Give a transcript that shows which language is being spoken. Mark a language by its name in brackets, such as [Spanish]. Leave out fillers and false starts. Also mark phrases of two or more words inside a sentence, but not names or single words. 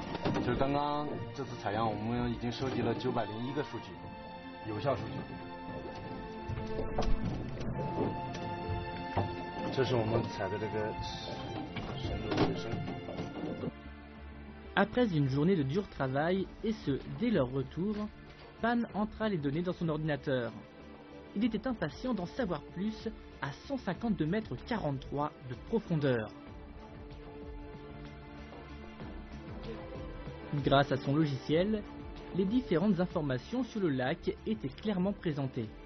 [Chinese] 就是刚刚这次采样，我们已经收集了901个数据，有效数据。这是我们采的这个深入卫生。 [French] Après une journée de dur travail, et ce dès leur retour, Pan entra les données dans son ordinateur. Il était impatient d'en savoir plus à 152 mètres 43 de profondeur. Grâce à son logiciel, les différentes informations sur le lac étaient clairement présentées.